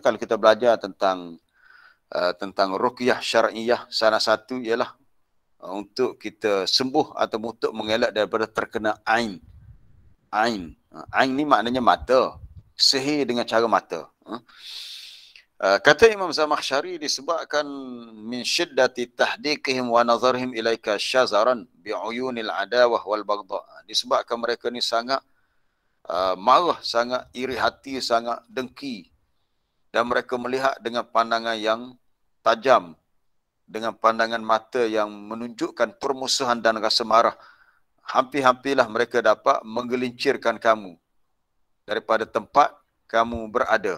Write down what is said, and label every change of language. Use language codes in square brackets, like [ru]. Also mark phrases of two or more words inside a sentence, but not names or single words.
[ms] Kalau kita belajar tentang ruqyah syar'iyah, salah satu ialah untuk kita sembuh atau untuk mengelak daripada terkena ain. Ain ni maknanya mata. Sihir dengan cara mata. Kata Imam Zamakhsyari, disebabkan [ar] من شدة تحديقهم ونظرهم إليك شزرا بعيون العداوة والبغضاء. [ms] Disebabkan mereka ni sangat marah, sangat iri hati, sangat dengki, dan mereka melihat dengan pandangan yang tajam, dengan pandangan mata yang menunjukkan permusuhan dan rasa marah. Hampir-hampirlah mereka dapat menggelincirkan kamu daripada tempat kamu berada.